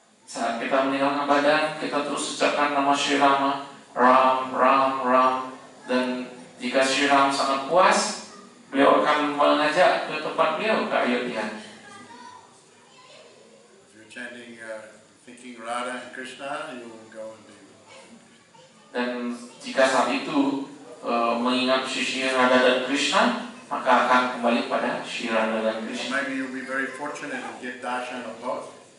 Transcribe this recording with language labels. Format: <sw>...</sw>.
<id>Saat kita meninggalkan badan, kita terus ucapkan nama Sri Rama, Ram, Ram, Ram. Dan jika Sri Ram sangat puas, beliau akan mengajak ke tempat beliau, ke Ayodhya.</id> <en>Chanting, thinking Radha and Krishna, you will go and be.</en> <id>Dan jika saat itu mengingat Sri Radha dan Krishna, maka akan kembali pada Sri Radha dan Krishna.</id> <en>Maybe you'll be very fortunate and get darshan of both.</en>